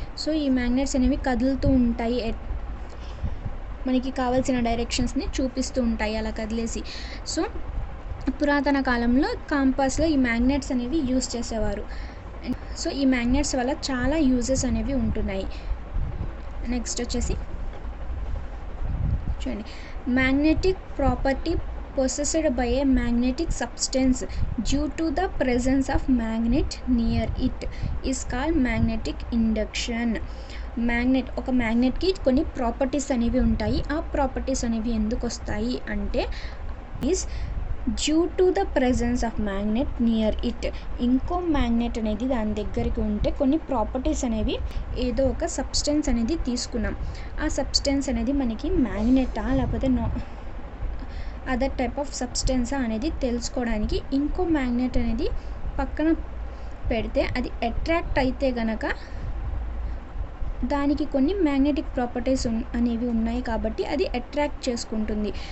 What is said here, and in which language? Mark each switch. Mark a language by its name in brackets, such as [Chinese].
[Telugu] So ఈ magnets అనేవి కదులుతూ ఉంటాయి, మనకి కావాల్సిన డైరెక్షన్స్ని చూపిస్తూ ఉంటాయి అలా కదిలేసి. సో పురాతన కాలంలో కాంపాస్లో ఈ మ్యాగ్నెట్స్ అనేవి యూజ్ చేసేవారు. సో ఈ మ్యాగ్నెట్స్ వల్ల చాలా యూజెస్ అనేవి ఉంటున్నాయి. నెక్స్ట్ వచ్చేసి చూడండి, [English] Magnetic property possessed by a magnetic substance due to the presence of magnet near it is called magnetic induction. [Telugu] ఒక మ్యాగ్నెట్కి కొన్ని ప్రాపర్టీస్ అనేవి ఉంటాయి. ఆ ప్రాపర్టీస్ అనేవి ఎందుకు వస్తాయి అంటే [English] Is due to the presence of magnet near it. [Telugu] ఇంకో మ్యాగ్నెట్ అనేది దాని దగ్గరికి ఉంటే కొన్ని ప్రాపర్టీస్ అనేవి, ఏదో ఒక సబ్స్టెన్స్ అనేది తీసుకున్నాం, ఆ సబ్స్టెన్స్ అనేది మనకి మ్యాగ్నెటా లేకపోతే అదర్ టైప్ ఆఫ్ సబ్స్టెన్సా అనేది తెలుసుకోవడానికి ఇంకో మ్యాగ్నెట్ అనేది పక్కన పెడితే అది అట్రాక్ట్ అయితే గనక దానికి కొన్ని మ్యాగ్నెటిక్ ప్రాపర్టీస్ అనేవి ఉన్నాయి కాబట్టి అది అట్రాక్ట్ చేసుకుంటుంది.